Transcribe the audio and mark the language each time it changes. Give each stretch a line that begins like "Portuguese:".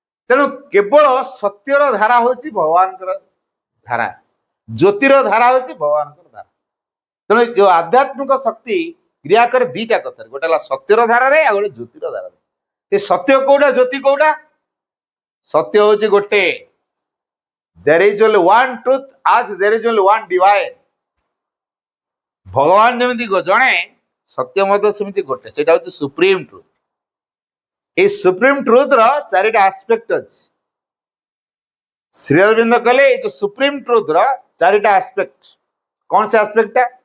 Odia: ତେଣୁ କେବଳ ସତ୍ୟର ଧାରା ହଉଛି ଭଗବାନଙ୍କର ଧାରା, ଜ୍ୟୋତିର ଧାରା ହଉଛି ଭଗବାନଙ୍କର ଧାରା। ତେଣୁ ଯୋଉ ଆଧ୍ୟାତ୍ମିକ ଶକ୍ତି କ୍ରିୟା କରେ ଦିଟା କଥାରେ, ଗୋଟେ ହେଲା ସତ୍ୟର ଧାରାରେ, ଆଉ ଗୋଟେ ଜ୍ୟୋତିର ଧାରାରେ। ଏ ସତ୍ୟ କୋଉଟା, ଜ୍ୟୋତି କୋଉଟା? ସତ୍ୟ ହଉଛି ଗୋଟେ।
English: there is only one truth as there is only one divine।
Odia: ଭଗବାନ ଯେମିତି ଜଣେ, ସତ୍ୟ ମଧ୍ୟ ସେମିତି ଗୋଟେ, ସେଇଟା ହଉଛି ସୁପ୍ରିମ ଟ୍ରୁଥ। এই ସୁପ୍ରିମ ଟ୍ରୁଥ ର ଚାରିଟା ଆସ୍ପେକ୍ଟ ଅଛି। ଶ୍ରୀ ଅରବିନ୍ଦ କହିଲେ ଏଇ ଯୋଉ ସୁପ୍ରିମ ଟ୍ରୁଥ ର ଚାରିଟା ଆସ୍ପେକ୍ଟ। କଣ ସେ ଆସ୍ପେକ୍ଟଟା?